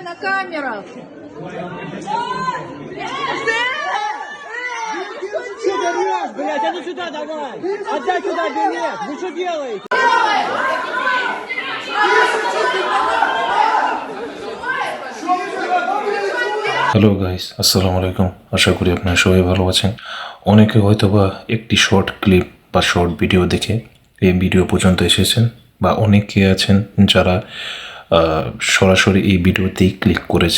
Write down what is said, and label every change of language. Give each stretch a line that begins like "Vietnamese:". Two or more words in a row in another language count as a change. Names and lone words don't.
Russian: на камерах. Что ты врешь, блядь? А ну сюда давай! Отдай сюда билет! Вы что делаете?
English: Hello guys,
Arabic: السلام عليكم.
Bangla: আশা করি আপনারা সবাই ভালো আছেন। অনেকে হয়তো বা একটি
English: short clip
Bangla: বা
English: short video
Bangla: দেখে এই ভিডিও পর্যন্ত এসেছেন, বা অনেকে আছেন যারা সরাসরি এই ভিডিওতেই ক্লিক করেছেন।